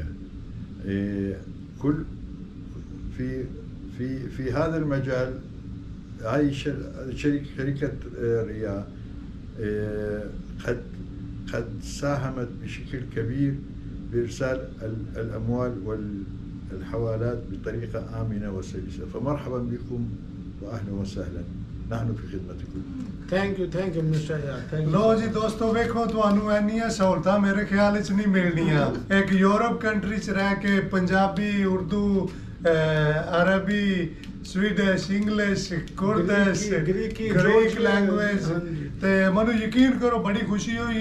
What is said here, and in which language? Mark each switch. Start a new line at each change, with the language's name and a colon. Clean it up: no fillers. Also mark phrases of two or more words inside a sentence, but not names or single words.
Arabic: كل في هذا المجال هاي شركة ريا قد ساهمت بشكل كبير بإرسال الأموال والحوالات بطريقة آمنة وسلسة، فمرحبا بكم وأهلا وسهلا، نحن في خدمتكم.
English: Thank you mister ਯਾਰ thank you.
Punjabi: ਲੋ ਜੀ ਦੋਸਤੋ ਵੇਖੋ ਤੁਹਾਨੂੰ ਇੰਨੀਆਂ ਸਹੂਲਤਾਂ ਮੇਰੇ ਖਿਆਲ ਵਿੱਚ ਨਹੀਂ ਮਿਲਣੀਆਂ। ਇੱਕ
English: Europe country
Punjabi: 'ਚ ਰਹਿ ਕੇ ਪੰਜਾਬੀ, ਉਰਦੂ, ਅਰਬੀ, ਸਵੀਡਿਸ਼, ਇੰਗਲਿਸ਼, ਕੁਰਦਿਸ਼,
English: Greek language
Punjabi: ਤੇ ਮੈਨੂੰ ਯਕੀਨ ਕਰੋ ਬੜੀ ਖੁਸ਼ੀ ਹੋਈ।